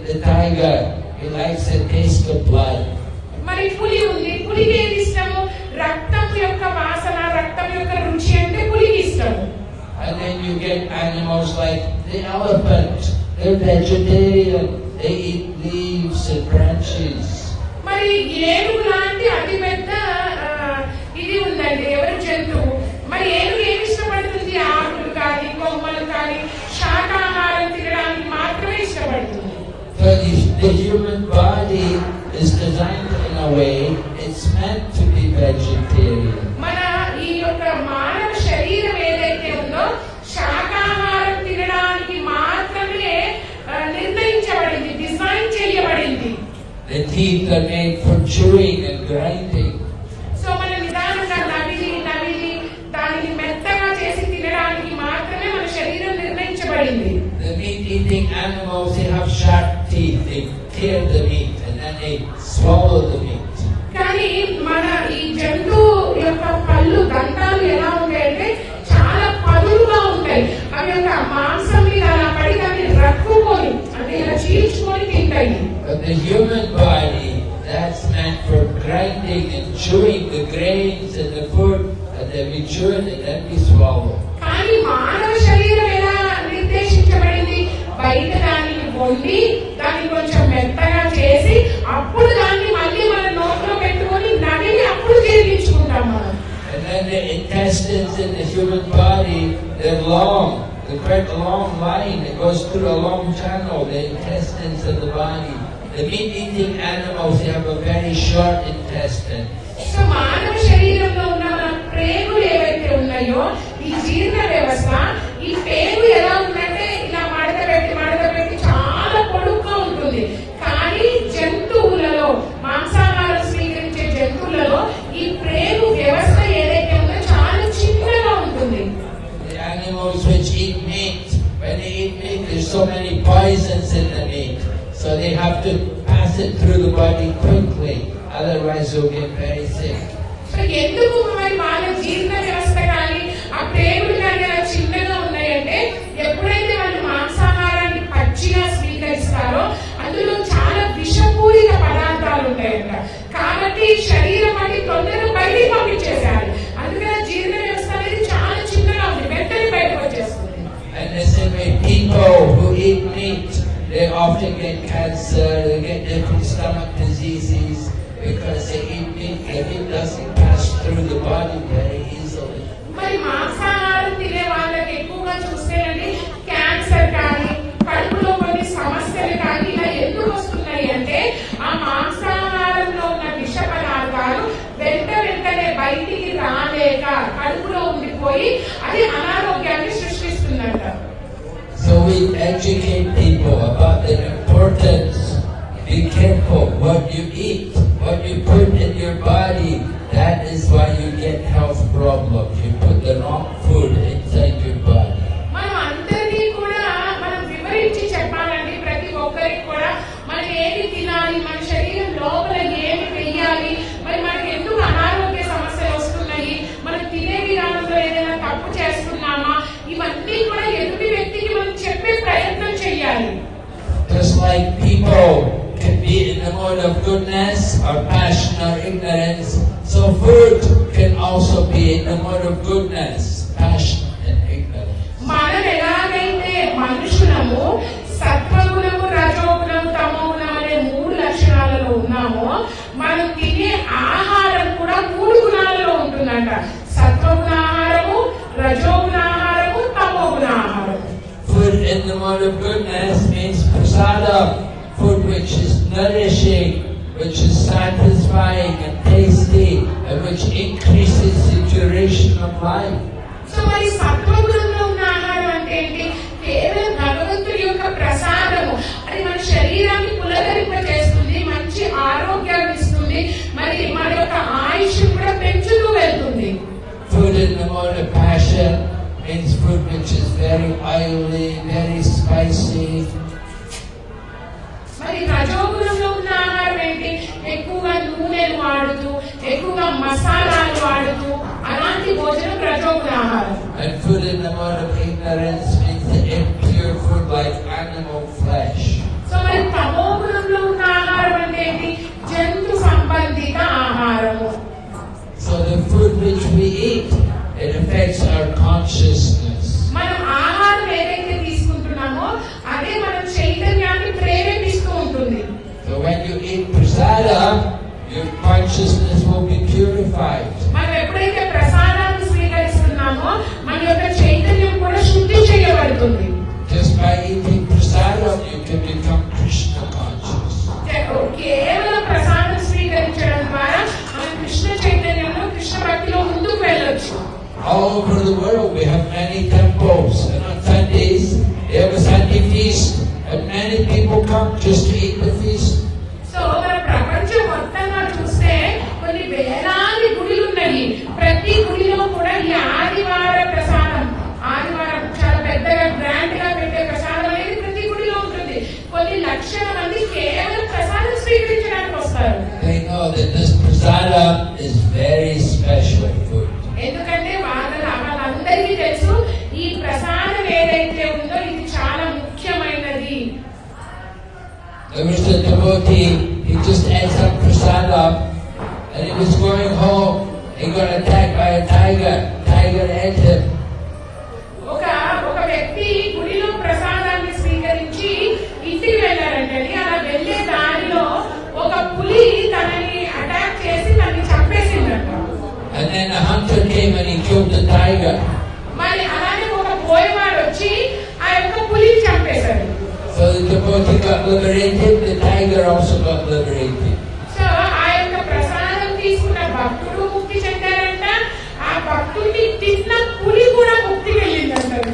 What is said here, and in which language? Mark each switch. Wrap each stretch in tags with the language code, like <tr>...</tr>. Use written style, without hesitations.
<en>The tiger, he likes the taste of blood.</en> <te>మరి పులి ఉంది, పులికి ఏది ఇష్టము? రక్తం యొక్క వాసన, రక్తం యొక్క రుచి అంటే పులికి ఇష్టము.</te> <en>And then you get animals like the elephant. They're vegetarian. They eat leaves and branches.</en> <te>మరి ఏనుగు లాంటి అతి పెద్ద ఇది ఉందండి, ఎవరు జంతువు. మరి ఏనుగు ఏమి ఇష్టపడుతుంది? ఆకులు కానీ, కొమ్మలు కానీ, శాకాహారం తినడానికి మాత్రమే ఇష్టపడుతుంది.</te> <en>So the human body is designed in a way it's meant to be vegetarian.</en> <te>మన ఈ యొక్క మానవ శరీరం ఏదైతే ఉందో శాకాహారం తినడానికి మాత్రమే నిర్ణయించబడింది, డిజైన్ చేయబడింది.</te> <en>The teeth are made for chewing and grinding.</en> <te>So మన నిదానంగా నమిలి దానిని మెత్తగా చేసి తినడానికి మాత్రమే మన శరీరం నిర్ణయించబడింది.</te> <en>The meat-eating animals, they have sharp teeth. They tear the meat and then they swallow the meat.</en> <te>కానీ మన ఈ జంతువు యొక్క పళ్ళు, దంతాలు ఎలా ఉంటాయంటే చాలా పదులుగా ఉంటాయి. అవి యొక్క మాంసం మీద అలా పడి దాన్ని రక్కుకొని అంటే ఇలా చీల్చుకొని తింటాయి.</te> <en>But the human body, that's meant for grinding and chewing the grains and the food, and then we chew it and then we swallow.</en> <te>కానీ మానవ శరీరం ఎలా నిర్దేశించబడింది? బయట దానిని వండి దాన్ని కొంచెం మెత్తగా చేసి అప్పుడు దాన్ని మళ్ళీ మన నోట్లో పెట్టుకొని నమిలి అప్పుడు జీర్ణించుకుంటాం మనం.</te> <en>And then the intestines in the human body, they're long. They're quite a long line. It goes through a long channel, the intestines of the body. The meat-eating animals, they have a very short intestine.</en> <te>So మానవ శరీరంలో ఉన్న మన ప్రేగులు ఏవైతే ఉన్నాయో ఈ జీర్ణ వ్యవస్థ, ఈ పేగు ఎలా ఉందంటే ఇలా మడత పెట్టి చాలా పొడుగ్గా ఉంటుంది. కానీ జంతువులలో, మాంసాహారం స్వీకరించే జంతువులలో ఈ ప్రేగు వ్యవస్థ ఏదైతే ఉందో చాలా చిన్నగా ఉంటుంది.</te> <en>The animals which eat meat, when they eat meat, there's so many poisons in the meat. So they have to pass it through the body quickly. Otherwise they'll get very sick.</en> <te>So ఎందుకు మరి వాళ్ళ జీర్ణ వ్యవస్థ కానీ ఆ ప్రేగులు కానీ అలా చిన్నగా ఉన్నాయంటే ఎప్పుడైతే వాళ్ళు మాంసాహారాన్ని పచ్చిగా స్వీకరిస్తారో అందులో చాలా విషపూరిత పదార్థాలు ఉంటాయంట. కాబట్టి శరీరం అది తొందరగా బయటికి పంపించేసేయాలి. అందుకని జీర్ణ వ్యవస్థ అనేది చాలా చిన్నగా ఉంది, వెంటనే బయటకు వచ్చేస్తుంది.</te> <en>And the same way people who eat meat, they often get cancer, they get different stomach diseases because they eat meat. The meat doesn't pass through the body very easily.</en> <te>మరి మాంసాహారం తినే వాళ్ళకి ఎక్కువగా చూస్తేనండి క్యాన్సర్ కానీ, కడుపులో కొన్ని సమస్యలు కానీ ఇలా ఎందుకు వస్తున్నాయి అంటే ఆ మాంసాహారంలో ఉన్న విష పదార్థాలు వెంటనే బయటికి రాలేక కడుపులో ఉండిపోయి అది అనారోగ్యాన్ని సృష్టిస్తుందంట.</te> <en>So we educate people about the importance. Be careful what you eat, what you put in your body. That is why you get health problems. You put the wrong food inside your body.</en> <te>మనం అందరికీ కూడా మనం వివరించి చెప్పాలండి. ప్రతి ఒక్కరికి కూడా మనం ఏది తినాలి, మన శరీరం లోపల ఏమి వెయ్యాలి, మరి మనకి ఎందుకు అనారోగ్య సమస్యలు వస్తున్నాయి, మనం తినే విధానంలో ఏదైనా తప్పు చేస్తున్నామా, ఇవన్నీ కూడా ఎదుటి వ్యక్తికి మనం చెప్పే ప్రయత్నం చేయాలి.</te> <en>Just like people can be in the mode of goodness or passion or ignorance, so food can also be in the mode of goodness, passion and ignorance.</en> <te>మనం ఎలాగైతే మనుషులము సత్వగుణము, రజోగుణము, తమోగుణం అనే 3 లక్షణాలలో ఉన్నామో, మనం తినే ఆహారం కూడా 3 గుణాలలో ఉంటుందంట. సత్వగుణ ఆహారము, రజోగుణ ఆహారము, తమోగుణ ఆహారము.</te> <en>Food in the mode of goodness means prasada, food which is nourishing, which is satisfying and tasty, and which increases the duration of life.</en> <te>So మరి సత్వగుణంలో ఉన్న ఆహారం అంటే ఏంటి? కేవలం భగవంతుడి యొక్క ప్రసాదము. అది మన శరీరాన్ని పులకరింపజేస్తుంది, మంచి ఆరోగ్యాన్ని ఇస్తుంది, మరి మన యొక్క ఆయుష్ కూడా పెంచుతూ వెళ్తుంది.</te> <en>Food in the mode of passion means food which is very oily, very spicy.</en> <te>మరి రజోగుణంలో ఉన్న ఆహారం ఏంటి? ఎక్కువగా నూనెలు వాడుతూ, ఎక్కువగా మసాలాలు వాడుతూ, అలాంటి భోజనం రజోగుణ ఆహారం.</te> <en>And food in the mode of ignorance means the impure food like animal flesh.</en> <te>So మరి తమోగుణంలో ఉన్న ఆహారం అంటే ఏంటి? జంతు సంబంధిత ఆహారము.</te> <en>So the food which we eat, it affects our consciousness.</en> <te>మనం ఆహారం ఏదైతే తీసుకుంటున్నామో అదే మన చైతన్యాన్ని ప్రేరేపిస్తూ ఉంటుంది.</te> <en>So when you eat prasada, your consciousness will be purified.</en> <te>మనం ఎప్పుడైతే ప్రసాదాన్ని స్వీకరిస్తున్నామో మన యొక్క చైతన్యం కూడా శుద్ధి చేయబడుతుంది.</te> <en>Just by eating prasada, you can become Krishna conscious.</en> <te>కేవలం ప్రసాదం స్వీకరించడం ద్వారా మనం కృష్ణ చైతన్యంలో, కృష్ణ భక్తిలో ముందుకు వెళ్ళొచ్చు.</te> <en>All over the world we have many temples, and on Sundays they have a Sunday feast, and many people come just to eat the feast.</en> <te>So మన ప్రపంచం మొత్తంగా చూస్తే కొన్ని వేలాది గుడులు ఉన్నాయి. ప్రతి గుడిలో కూడా ఈ ఆదివార ప్రసాదం, ఆదివారం చాలా పెద్దగా గ్రాండ్ గా పెట్టే ప్రసాదం అనేది ప్రతి గుడిలో ఉంటుంది. కొన్ని లక్షల మంది కేవలం ప్రసాదం స్వీకరించడానికి వస్తారు.</te> <en>They know that this prasada is very special food.</en> <te>ఎందుకంటే వాళ్ళందరికీ తెలుసు ఈ ప్రసాదం ఏదైతే ఉందో ఇది చాలా ముఖ్యమైనది.</te> <en>There was a devotee, he just ate some prasada, and he was going home. He got attacked by a tiger. Tiger ate him.</en> <te>ఒక వ్యక్తి గుడిలో ప్రసాదాన్ని స్వీకరించి ఇంటికి వెళ్ళారంటండి. అలా వెళ్ళే దారిలో ఒక పులి తనని అటాక్ చేసి తనని చంపేసిందంట.</te> <en>And then a hunter came and he killed the tiger.</en> <te>మరి అలానే ఒక పోయేవాడు వచ్చి ఆ యొక్క పులిని చంపేశాడు.</te> <en>So the devotee got liberated, the tiger also got liberated.</en> <te>So ఆ యొక్క ప్రసాదం తీసుకున్న భక్తుడు ముక్తి చెందారంట, ఆ భక్తుడిని తిన్న పులి కూడా ముక్తి వెళ్ళిందంట.</te>